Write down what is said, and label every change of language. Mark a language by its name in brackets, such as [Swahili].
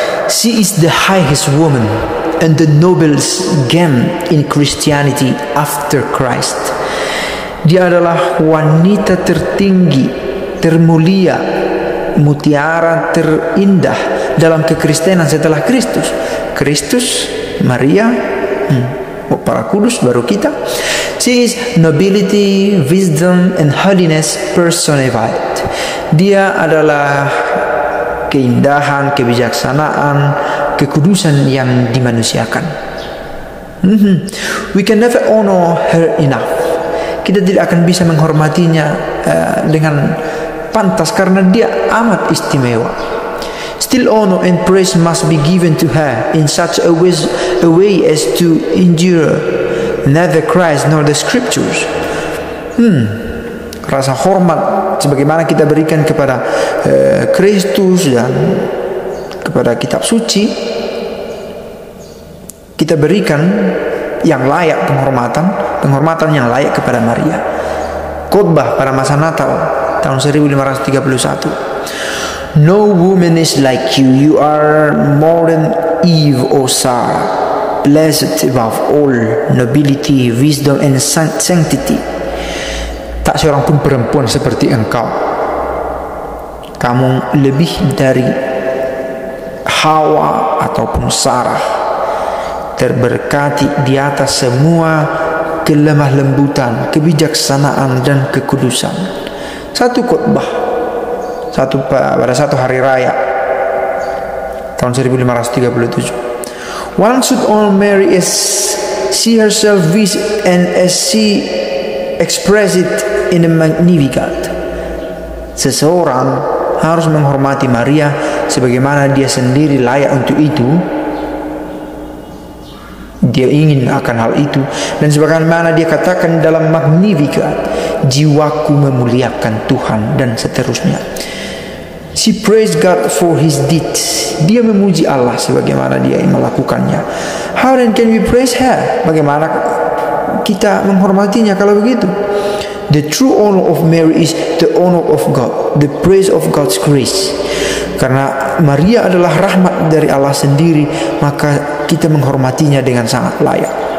[English] She is the highest woman and the noblest gem in Christianity after Christ. [Indonesian] Dia adalah wanita tertinggi, termulia, mutiara terindah dalam kekristenan setelah Kristus. Kristus, Maria, para kudus, baru kita. [English] She is nobility, wisdom, and holiness personified. [Indonesian] Dia adalah keindahan, kebijaksanaan, kekudusan yang dimanusiakan. [English] We can never honor her enough. [Indonesian] Kita tidak akan bisa menghormatinya dengan pantas karena dia amat istimewa. [English] Still honor and praise must be given to her in such a way as to endure neither Christ nor the Scriptures. [Indonesian] Rasa hormat sebagaimana kita berikan kepada Kristus dan kepada kitab suci, kita berikan yang layak penghormatan yang layak kepada Maria. Khotbah pada masa Natal tahun 1531. [English] No woman is like you. You are more than Eve or Sarah, blessed above all nobility, wisdom, and sanctity. [Indonesian] Tak seorang pun perempuan seperti engkau. Kamu lebih dari Hawa ataupun Sarah, terberkati di atas semua kelemah lembutan, kebijaksanaan, dan kekudusan. Satu khotbah, pada satu hari raya tahun 1537. [English] One should honor Mary as she herself wished and as she expressed it in the Magnificat. [Indonesian] Seseorang harus menghormati Maria sebagaimana dia sendiri layak untuk itu. Dia ingin akan hal itu, dan sebagaimana dia katakan dalam Magnificat, jiwaku memuliakan Tuhan, dan seterusnya. [English] She praised God for His deeds. [Indonesian] Dia memuji Allah sebagaimana dia melakukannya. [English] How then can we praise her? [Indonesian] Bagaimana kita menghormatinya kalau begitu? [English] The true honor of Mary is the honor of God, the praise of God's grace. [Indonesian] Karena Maria adalah rahmat dari Allah sendiri, maka kita menghormatinya dengan sangat layak.